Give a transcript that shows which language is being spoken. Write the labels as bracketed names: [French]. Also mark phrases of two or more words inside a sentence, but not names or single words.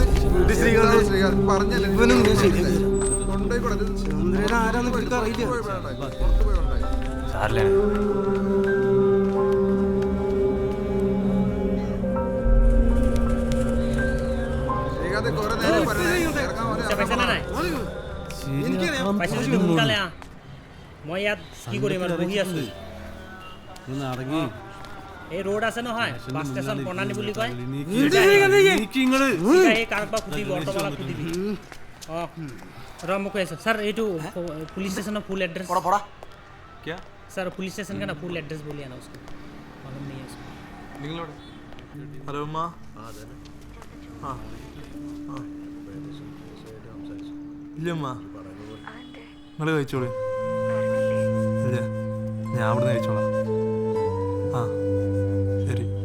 [Malayalam] ശ്രീകാന്ത് പറഞ്ഞല്ലേ ചന്ദ്രൻ ആരാന്ന് അറിയില്ല. ശ്രീകാന്ത് കുറെ നേരം പറഞ്ഞേ. [Assamese] মই ইয়াত কি কৰিম আৰু বহি আছো। এই ৰোড আছে নহয়, বাছ ষ্টেচন প্ৰণালী বুলি কয়। কাৰোবাক সুধিবি, অটোৱালাক সুধিবি। ৰ মোক কৈ আছে [Hindi] सर এইটো पुलिस स्टेशन का [English] full address [Hindi] पढ़ा क्या सर पुलिस स्टेशन का ना [English] full address [Hindi] बोलिए ना उसको मालूम नहीं है उसको [Malayalam] നിങ്ങളോട് ഹലോ അമ്മ. ആ ഇല്ലമ്മ, നിങ്ങൾ കഴിച്ചോളൂ. ഇല്ല, ഞാൻ അവിടെ നിന്ന് കഴിച്ചോളാം. ആ ശരി.